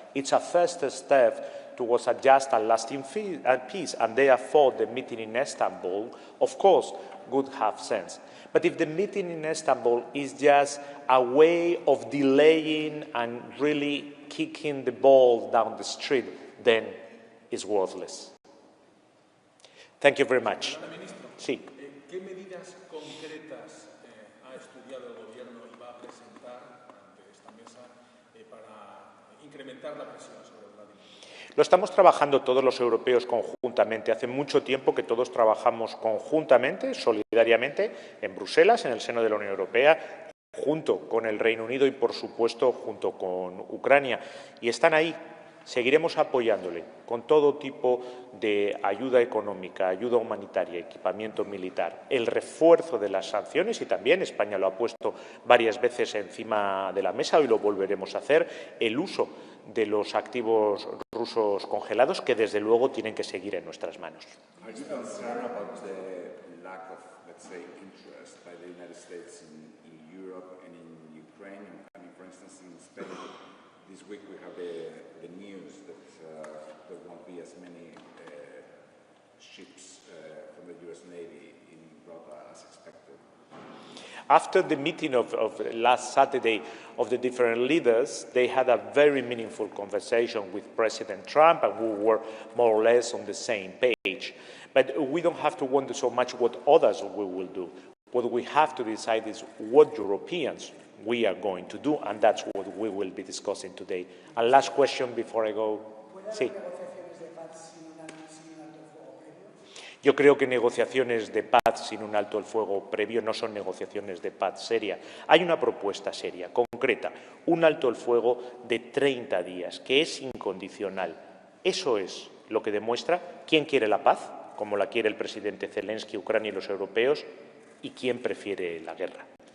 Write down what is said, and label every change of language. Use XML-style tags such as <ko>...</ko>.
<en>It's a first step towards a just and lasting peace, and therefore the meeting in Istanbul, of course, would have sense. But if the meeting in Istanbul is just a way of delaying and really kicking the ball down the street, then it's worthless. Thank you very much.</en> <es>Sí. ¿Qué medidas concretas ha estudiado el Gobierno y va a presentar ante esta mesa para incrementar la presión sobre Vladimir? Lo estamos trabajando todos los europeos conjuntamente. Hace mucho tiempo que todos trabajamos conjuntamente, solidariamente, en Bruselas, en el seno de la Unión Europea, junto con el Reino Unido y, por supuesto, junto con Ucrania. Y están ahí. Seguiremos apoyándole con todo tipo de ayuda económica, ayuda humanitaria, equipamiento militar, el refuerzo de las sanciones, y también España lo ha puesto varias veces encima de la mesa, hoy lo volveremos a hacer, el uso de los activos rusos congelados, que desde luego tienen que seguir en nuestras manos.</es> <en>Are you concerned about the lack of, let's say, interest by the United States in Europe and in Ukraine? I mean, for instance, in Spain, this week we have the news that there won't be as many ships from the US Navy in Rota as expected. After the meeting of last Saturday of the different leaders, they had a very meaningful conversation with President Trump, and we were more or less on the same page. But we don't have to wonder so much what others will do. What we have to decide is what Europeans we are going to do, and that's what we will be discussing today. And last question before I go.</en> <es>Sí. Yo creo que negociaciones de paz sin un alto el fuego previo no son negociaciones de paz seria. Hay una propuesta seria, concreta, un alto el fuego de 30 días, que es incondicional. Eso es lo que demuestra quién quiere la paz, como la quiere el presidente Zelensky, Ucrania y los europeos, y quién prefiere la guerra.</es>